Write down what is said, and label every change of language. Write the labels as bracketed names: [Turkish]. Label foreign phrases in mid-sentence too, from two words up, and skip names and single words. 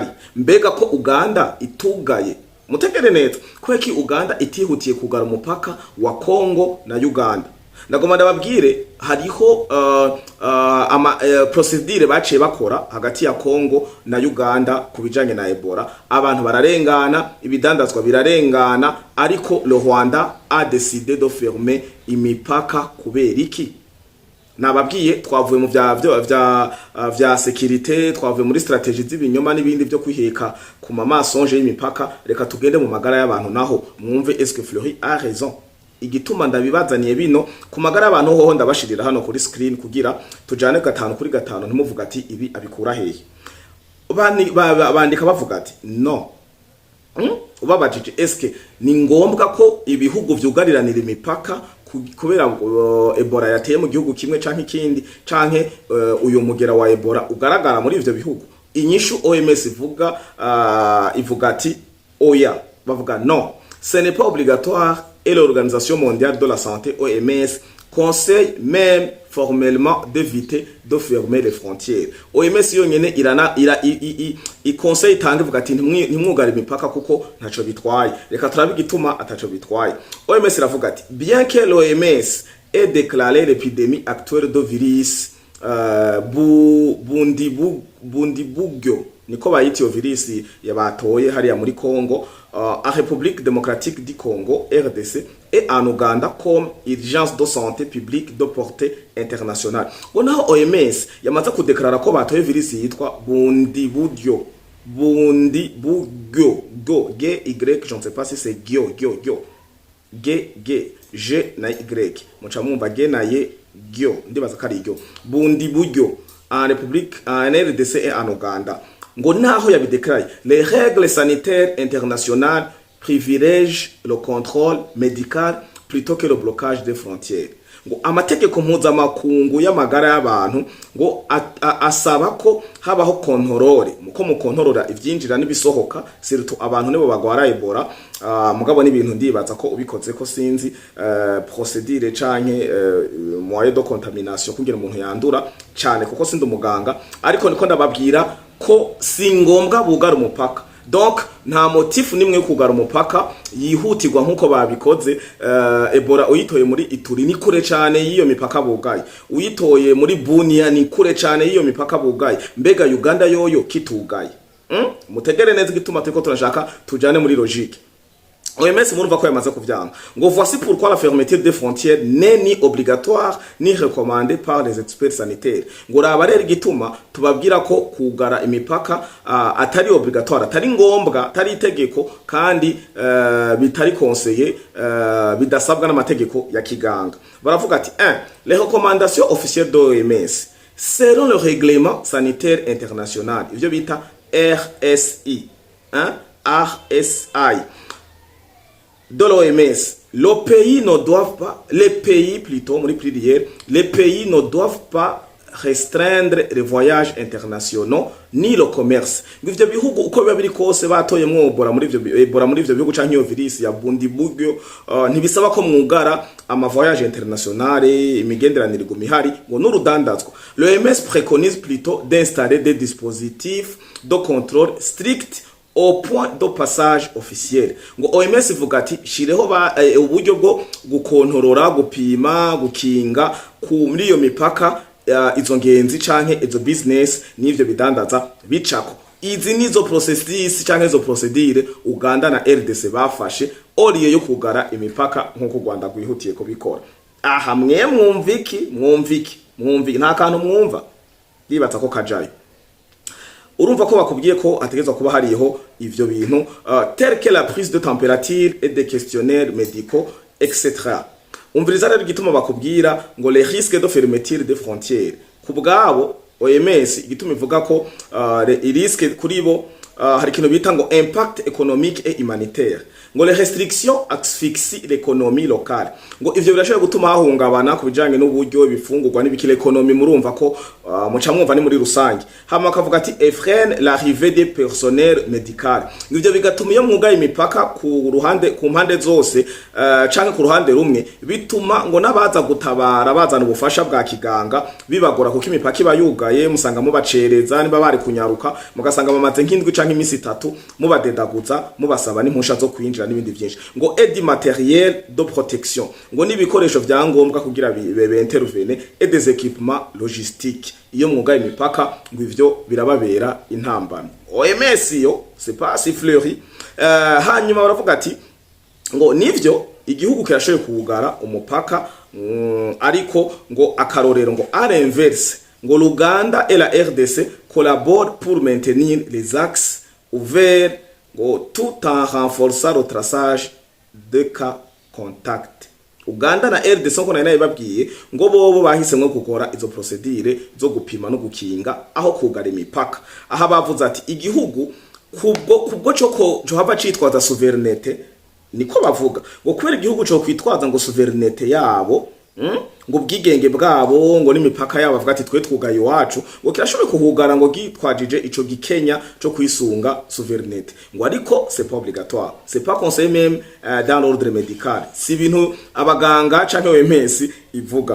[Rundi] Mbega ko Uganda itugaye mutegere neza ko eki Uganda itihutiye kugara umupaka wa Congo na Uganda. Ndagoma ndababwire hariho procedure baciye bakora hagati ya Congo na Uganda kubijanye na Ebola. Abantu bararengana, ibidandazwa birarengana, ariko [French] le Rwanda a décidé de fermer [Rundi] imipaka kubera iki? Nababwiye twavuye mu vya sécurité, twavuye muri stratégie z'ibinyoma n'ibindi byo kwiheka ku mamasonje y'imipaka. Reka tugende mu magara y'abantu naho mwumve [French] est-ce que [Rundi] Fleury a raison. igituma ndabibazaniye bino ku magara y'abantu hoho ndabashirira hano kuri screen kugira tujane gatanu kuri gatanu ntimuvuga ati ibi abikura hehe. Bandika bavuga ati no ubabajije eske ni ngombwa ko ibihugu vyugariranira imipaka kubera Ebola yateye mu gihugu kimwe canke ikindi canke uyu mugera wa Ebola ugaragara muri ivyo bihugu? Inyishu OMS ivuga ati oya, bavuga [French] non, ce n'est pas obligatoire et l'Organisation mondiale de la santé OMS conseille même formellement d'éviter de fermer les frontières. [Rundi] OMS yonyene i conseil itange vuga ati ntimwugare imipaka kuko ntaco bitwaye. Reka turabe igituma ataco bitwaye. OMS iravuga ati [French] bien que l'OMS ait déclaré l'épidémie actuelle de virus Bundibugyo [Rundi] niko bayita iyo virus yabatoye hariya muri Congo, [French] en République démocratique du Congo RDC et en Uganda comme urgence de santé publique de portée internationale. [Rundi] Bonaho OMS yamaze kudeklara ko batoye virus yitwa Bundibugyo go G Y, [French] je ne sais pas si c'est G [Rundi] na Y muca mumva G na Y Gyo ndibaza kari Gyo Bundibugyo [French] en République en RDC et en Uganda. [Rundi] Ngo naho yabidekraye [French] les règles sanitaires internationales privilègent le contrôle médical plutôt que le blocage des frontières. [Rundi] Ngo amategeko mpuzamakungu y'amagara y'abantu ngo asaba ko habaho kontrole muko mukontorora ivyinjira n'ibisohoka surtout abantu nibo bagwara Ebola. Mugabo n'ibintu ndibaza ko ubikoze ko sinzi procédure canke [French] moyen de contamination [Rundi] kugira umuntu yandura cyane kuko sindi umuganga, ariko niko ndababwira ko si ngombwa bugara umupaka. Donc nta motifu nimwe yo kugara umupaka yihutirwa nkuko babikoze. Ebola uyitoye muri Ituri ni kure cyane yiyo mipaka bugaye, uyitoye muri Bunia ni kure cyane yiyo mipaka bugaye, mbega Uganda yoyo kitugaye. Mutegere neza igituma turiko turashaka tujane muri logique. OMS murumva ko yamaze kuvyanga ngo [French] voici pourquoi la fermeture des frontières n'est ni obligatoire ni recommandée par les experts sanitaires. [Rundi] Ngo raba rero igituma tubabwira ko kugara imipaka atari obligatoire, atari ngombwa, atari itegeko kandi bitari conseillé, bidasabwa n'amategeko ya kiganga. Baravuga ati 1. [French] Les recommandations officielles de l'OMS selon le règlement sanitaire international, [Rundi] ivyo bita [French] RSI, RSI de l'OMS, les pays ne doivent pas restreindre les voyages internationaux ni le commerce. [Rundi] Ngivyo bihugu uko biba biri kose batoye mwobora muri ivyo bihugu canke iyo virus ya Bundibugyo ntibisaba ko mwugara ama [French] voyage internationale, [Rundi] imigenderanire igumihari ngo n'urudandazwa. [French] L'OMS préconise plutôt d'installer des dispositifs de contrôle strict au point de passage officiel. [Rundi] Ngo OMS ivuga ati shireho uburyo bwo gukontorora, gupima, gukinga muri iyo mipaka izo ngenzi canke izo business n'ivyo bidandaza bicako. Izi nizo processes canke izo procedure Uganda na RDC bafashe oriye yo kugara imipaka nkuko Rwanda gwihutiye ko bikora. Aha mwumviki nta kantu mwumva bibatsa ko kajayo. Urumva ko bakubwiye ko ategezwa kuba hariho ivyo bintu [French] tel que la prise de température et des questionnaires médicaux etc. [Rundi] Umviriza rero igituma bakubwira ngo [French] les risques de fermeture des frontières. [Rundi] Kubwabo OMS igituma ivuga ko [French] les risques [Rundi] kuri bo hari kintu bita ngo [French] impact économique et humanitaire. Ngo les restrictions asphyxient l'économie locale. [Rundi] Ngo ivyo birashobora gutuma hahungabana kubijanye n'uburyo bifungurwa n'ibikile economy. Murumva ko muca mwumva ni muri rusange. Hama kavuga ati [French] freine l'arrivée des personnels médicaux. [Rundi] Ivyo bigatuma iyo mwugaye imipaka ku mpande zose canke ku ruhande rumwe bituma ngo nabaza gutabara bazana ubufasha bwa kiganga bibagora kuko imipaka iba yugaye, musanga mubacereza niba bari kunyaruka mugasanga bamaze nk'indwi canke imisi 3 mubadedaguza mubasaba n'impusha zo kwinjira n'ibindi byinshi. [French] Ngo aide matériel de protection, [Rundi] ngo n'ibikoresho byangombwa kugira intervene [French] et des équipements logistiques. [Rundi] Iyo mwugaye imipaka ngo ivyo birababera intambano. [French] OMS yo c'est pas si fleuri. [Rundi] Hanyuma baravuga ati ngo nivyo igihugu kirashoye kugara umupaka ariko ngo akarorero ngo [French] à l'inverse ngo l'Uganda et la RDC collaborent pour maintenir les axes ouverts tout en renforçant le traçage de cas contacts. [Rundi] Uganda na RDC nko nayo babwiye ngo bobo bahisemwe gukora izo procedure zo gupima no gukinga aho kugara imipaka, aha bavuze ati igihugu kubwo cyo hava citwaza souverinete, niko bavuga ngo kubera igihugu cyo kwitwaza ngo souverinete yabo ngo bwigenge bwabo ngo n'imipaka yabo bavuga ati twe twugaye iwacu, ngo kirashoboye kuhugara ngo gitwajije ico gikenya cyo kwisunga souverinete, ngo ariko [French] c'est pas obligatoire, c'est pas conseillé même dans l'ordre médical, [Rundi] si bintu abaganga canke OMS ivuga.